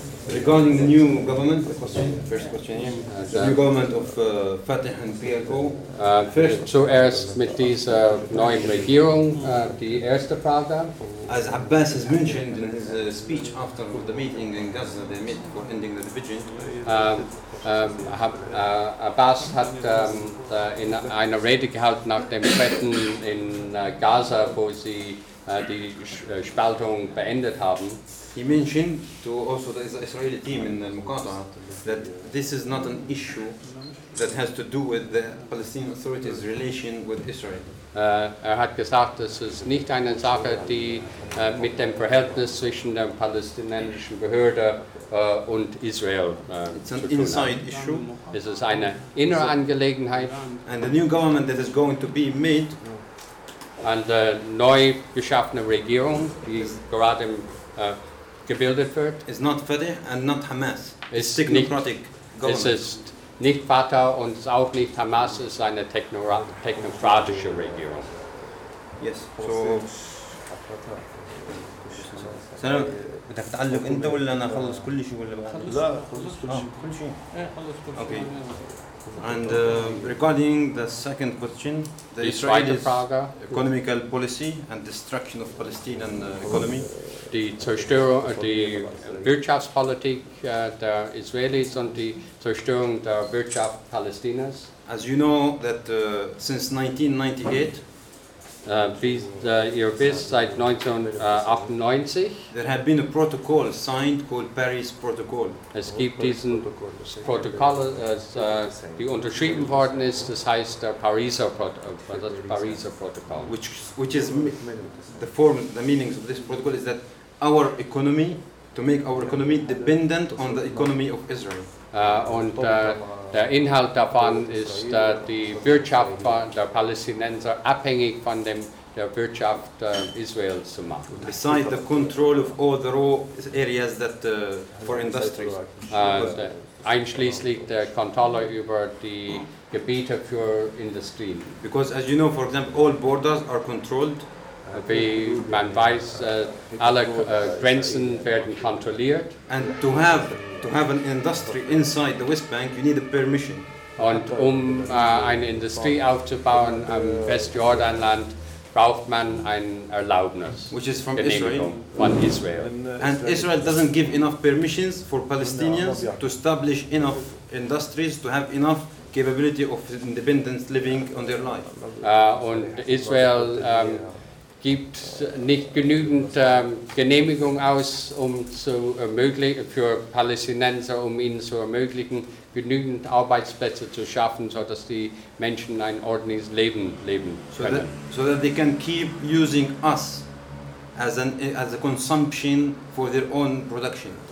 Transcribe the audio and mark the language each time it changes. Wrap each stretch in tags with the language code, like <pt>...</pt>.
<en>Regarding the new government, the government of Fatah and PLO.</en> <de>Zuerst mit dieser neuen Regierung, die erste Frage.</de> <en>As Abbas has mentioned in his speech after the meeting in Gaza, they met for ending the division.</en> <de>Abbas hat in einer Rede gehalten nach dem Treffen in Gaza, wo sie die Spaltung beendet haben.</de> <en>He mentioned to also the Israeli team in the Mukata that this is not an issue that has to do with the Palestinian Authority's relation with Israel.</en> <de>Er hat gesagt, das ist nicht eine Sache, die mit dem Verhältnis zwischen der palästinensischen Behörde und Israel</de> <en>it's an inside issue.</en> <de>Es ist eine innere Angelegenheit.</de> <en>And the new government that is going to be made, and the</en> <de>neu geschaffene Regierung, die gerade gebildet wird,</de> <en>is not Fatah and not Hamas. It's a technocratic government.</en> <de>Nicht Fatah und auch nicht Hamas, es ist eine technokratische Regierung.</de> <en>Yes, so.</en> <ar>Salam, بدك تعلق انت ولا انا اخلص كل شيء ولا لا خلص كل شيء.</ar> <en>Okay. And regarding the second question, the Israeli's economical policy and destruction of Palestinian economy.</en> <de>Die Zerstörung, die Wirtschaftspolitik der Israelis und die Zerstörung der Wirtschaft Palästinas.</de> <en>As you know, that since 1998,</en> <de>Ihr wisst, seit 1998,</de> <en>there have been a protocol signed called Paris Protocol.</en> <de>Es gibt diesen Protokoll, die unterschrieben worden ist, das heißt der Pariser Protokoll.</de> <en>Which is the form, the meaning of this protocol is that our economy, to make our economy dependent on the economy of Israel.</en> <de>Und der Inhalt davon ist, die Wirtschaft der Palästinenser abhängig von der Wirtschaft Israels zu machen.</de> <en>Besides the control of all the raw areas that for industry.</en> <de>Einschließlich der Kontrolle über die Gebiete für Industrie.</de> <en>Because as you know, for example, all borders are controlled.</en> <de>Wie man weiß, alle Grenzen werden kontrolliert.</de> <en>And to have an industry inside the West Bank, you need a permission.</en> <de>Und eine Industrie aufzubauen am Westjordanland, braucht man ein Erlaubnis.</de> <en>Which is from Israel.</en> <de>Von Israel.</de> <en>And Israel doesn't give enough permissions for Palestinians to establish enough industries, to have enough capability of independent living on their life.</en> <de>Und Israel gibt nicht genügend Genehmigung aus, um zu ermöglichen für Palästinenser, um ihnen zu ermöglichen, genügend Arbeitsplätze zu schaffen, so dass die Menschen ein ordentliches Leben leben können.</de> <en>So that they can keep using us as a consumption for their own production.</en>